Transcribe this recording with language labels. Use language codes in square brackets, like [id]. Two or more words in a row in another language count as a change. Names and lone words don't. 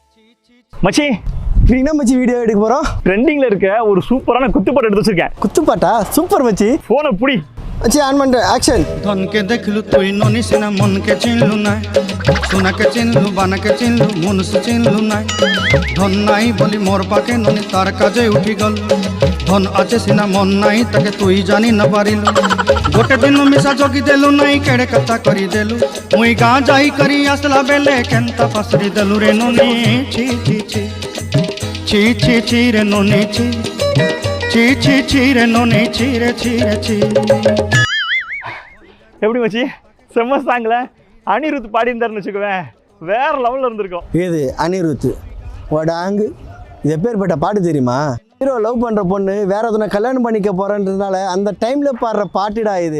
[ta] மச்சி என்ன மச்சி வீடியோ எடுக்க போறோம்? ட்ரெண்டிங்ல இருக்க ஒரு சூப்பரான குத்துப்பாட்டு எடுத்து வச்சிருக்கேன். குத்துப்பாட்டா? சூப்பர் மச்சி. போனை புடி மச்சி ஆன் பண்ணிட்டு ஆக்ஷன். [or] ଧନକେ ଦେଖଲୁ ତୁଇ ନନିସିନା ମନକେ ଚିନଲୁ ନାଇ, ସୋନାକେ ଚିନଲୁ ବାନାକେ ଚିନଲୁ ମନୁଷ ଚିନଲୁ ନାଇ। ଧନ ନାଇ ବଲି ମୋର ପାକେ ନନି ତାର କାଜେ ଉଠି ଗଲ, ଧନ ଆଛେ ସିନା ମନ ନାଇ ତାକେ ତୁଇ ଜାନି ନା ପାରିଲୁ। ଗୋଟେ ଦିନ ମିଶା ଜଗି ଦେଲୁ ନାଇ କେଡ଼େ କଥା କରି ଦେଲୁ, ମୁଇ ଗାଁ ଯାଇ କରି ଆସଲା ବେଲେ କେନତା ପାସରି ଦେଲୁ ରେ ନନି। ଛି ଛି ଛି ଛି ଛି ଛି ରେ ନନି ଛି ଛି ଛି ଛି ରେ ନନି ଛି ରେ ଛି ରେ ଛି। [ta] எப்படி மச்சி செம்ம சாங்ல அனிருத் பாடியிருந்தாருன்னு வச்சுக்குவேன், வேற லெவல்ல இருந்திருக்கும். இது அனிருத் வடாங்கு. இது எப்பேற்பட்ட பாட்டு தெரியுமா? ஹீரோ லவ் பண்ற பொண்ணு வேற எதனா கல்யாணம் பண்ணிக்க போறன்றதுனால அந்த டைம்ல பாடுற பாட்டுடா இது.